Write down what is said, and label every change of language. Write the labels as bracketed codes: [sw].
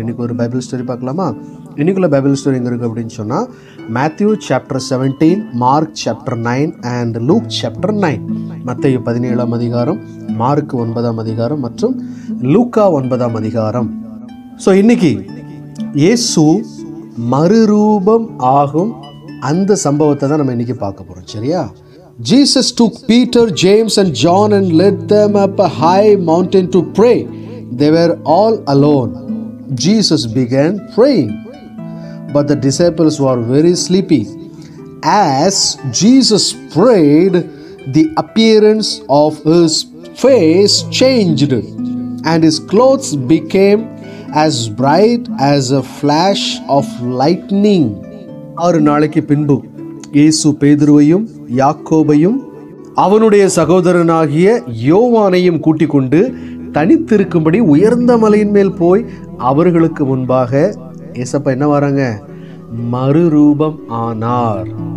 [ta] இன்னைக்கு ஒரு Bible story பார்க்கலாமா? இன்னைக்குள்ள பைபிள் ஸ்டோரி எங்கே இருக்குது அப்படின்னு சொன்னால், Matthew chapter 17, mark chapter 9 and look chapter 9. மத்தேயு 17ஆம் அதிகாரம், மார்க் 9ஆம் அதிகாரம் மற்றும் லூக்கா 9ஆம் அதிகாரம். ஸோ இன்னைக்கு இயேசு மறுரூபம் ஆகும் அந்த சம்பவத்தை தான் நம்ம இன்னைக்கு பார்க்க போகிறோம். சரியா? [en] Jesus took Peter, James and John and led them up a high mountain to pray. They were all alone. Jesus began praying, but the disciples were very sleepy. As Jesus prayed, the appearance of his face changed, and his clothes became as bright as a flash of lightning. [ta] 6 நாளைக்கு பின்பு இயேசு பேதுருவையும் யாக்கோபையும் அவனுடைய சகோதரனாகிய யோவானையும் கூட்டிக் கொண்டு தனித்திருக்கும்படி உயர்ந்த மலையின் மேல் போய் அவர்களுக்கு முன்பாக ஏசப்பா என்ன வராங்க? மறுரூபம் ஆனார்.